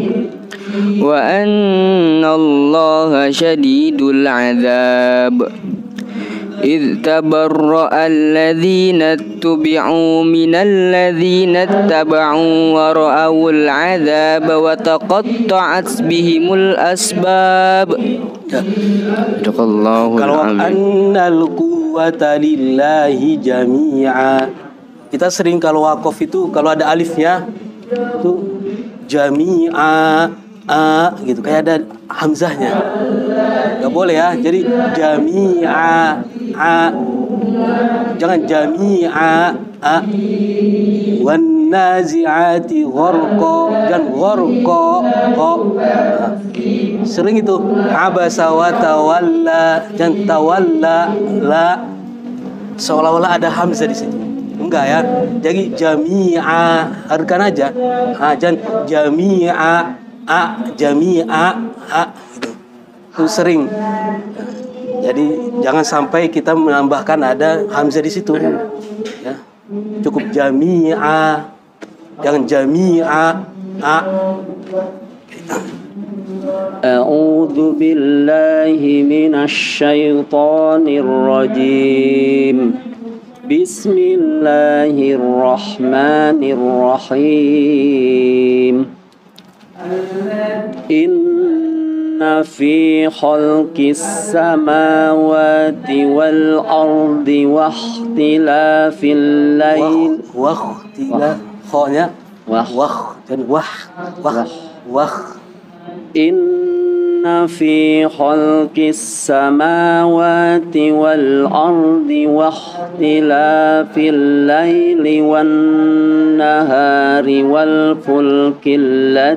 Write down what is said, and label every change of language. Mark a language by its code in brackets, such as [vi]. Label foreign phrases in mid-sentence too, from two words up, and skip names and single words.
[ar] وأن الله شديد العذاب إذ تبرأ الذين اتبعوا من الذين اتبعوا ورأوا العذاب وتقطعت بهم الأسباب. Kalau أن القوة لله جميعا, [id] kita sering kalau wakof itu kalau ada alifnya itu jami'a gitu, kayak ada hamzahnya, nggak boleh ya. Jadi jami'a jangan jami'a [ar] والنازعات غرقا, [id] jangan gharqa sering itu [ar] عبس وتولى, [id] jangan tawalla la, seolah-olah ada hamzah di situ. Enggak ya. Jadi jami'a harkan aja. Jangan jami'a jami'a gitu. Itu sering. Jadi jangan sampai kita menambahkan ada hamzah di situ. Ya. Cukup jami'a. Jangan jami'a [ar] أعوذ بالله من الشيطان الرجيم. بسم الله الرحمن الرحيم. إن في خلق السماوات والأرض واختلاف الليل إن في خلق السماوات والأرض واختلاف الليل والنهار والفلك